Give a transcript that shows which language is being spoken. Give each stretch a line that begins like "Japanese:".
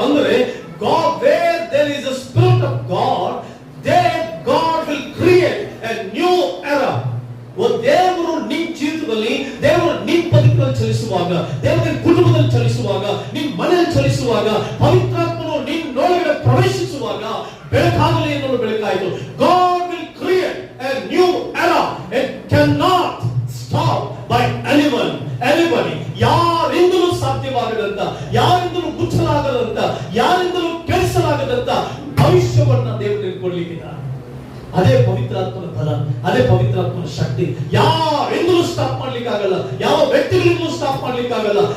English: ಅಂದ್ರೆ God, where there is a spirit of God, there God will create a new era.
Kannada: ದೇವರು ನಿನ್ನ ಜೀವಿತದಲ್ಲಿ, ದೇವರು ನಿನ್ನ ಬದುಕಲ್ಲಿ ಚಲಿಸುವಾಗ, ದೇವರು ನಿನ್ನ ಕುಟುಂಬದಲ್ಲಿ ಚಲಿಸುವಾಗ, ನಿನ್ನ ಮನೆಯಲ್ಲಿ ಚಲಿಸುವಾಗ, ಪವಿತ್ರಾತ್ಮನು ನಿನ್ನೊಳಗಡೆ ಪ್ರವೇಶಿಸುವಾಗ ಬೆಳಕಾಗಲಿ ಎನ್ನುವ ಬೆಳಕಾಯಿತು.
English: God will create a new era. It cannot stop by anyone, anybody.
Kannada: ಯಾರಿಂದಲೂ ಸಾಧ್ಯವಾಗದಂತ, ಯಾರಿಂದಲೂ ಮುಚ್ಚಲಾಗದಂತ, ಯಾರಿಂದಲೂ ಕೆಡಿಸಲಾಗದಂತ ಭವಿಷ್ಯವನ್ನ ದೇವರು ಕೊಡ್ಲಿಕ್ಕಿದ್ದಾರೆ. ಅದೇ ಪವಿತ್ರಾತ್ಮನ ಬಲ, ಅದೇ ಪವಿತ್ರಾತ್ಮನ ಶಕ್ತಿ. ಯಾರಿಂದಲೂ ಸ್ಟಾಪ್ ಮಾಡ್ಲಿಕ್ಕಾಗಲ್ಲ, ಯಾವ ವ್ಯಕ್ತಿಗಳಿಂದಲೂ ಸ್ಟಾಪ್ ಮಾಡ್ಲಿಕ್ಕಾಗಲ್ಲ.